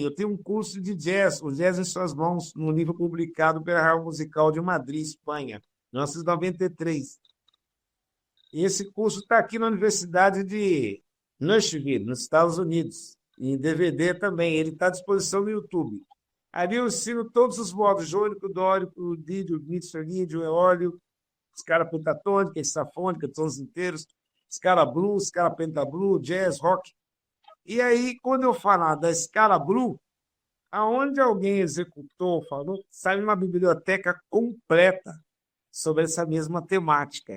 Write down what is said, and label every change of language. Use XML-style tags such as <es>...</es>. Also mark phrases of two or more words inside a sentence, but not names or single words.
<pt>Eu tenho um curso de jazz, o Jazz em Suas Mãos, num livro publicado pela Real Musical de Madrid, Espanha, em 1993. E esse curso está aqui na Universidade de Nashville, nos Estados Unidos, em DVD também. Ele está à disposição no YouTube. Ali eu ensino todos os modos: jônico, dórico, lídio, mixolídio, eólio, escala pentatônica, estafônica, tons inteiros, escala blues, escala pentablu, jazz, rock. E aí, quando eu falar da escala blue, aonde alguém executou, falou, sai uma biblioteca completa sobre essa mesma temática.</pt>